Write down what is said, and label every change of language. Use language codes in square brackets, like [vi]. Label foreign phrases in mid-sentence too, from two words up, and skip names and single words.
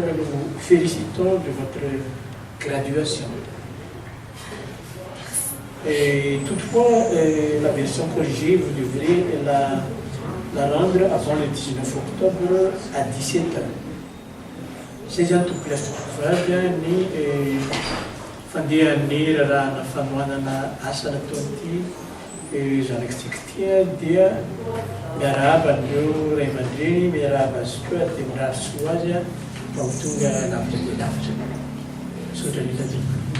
[fr] Nous vous félicitons de votre graduation. Et toutefois, la version corrigée, vous devrez la rendre avant le 19 octobre à 17 h. C'est un tout [mg] place ni fandi anir na famoanana asa nataon'ity zanakitsika dia miarahaba an'ireo ray aman-dreny, miarahaba azy koa dia mirary soa azy mba ho tonga lavitra dia lavitra. Sotra ny tadika.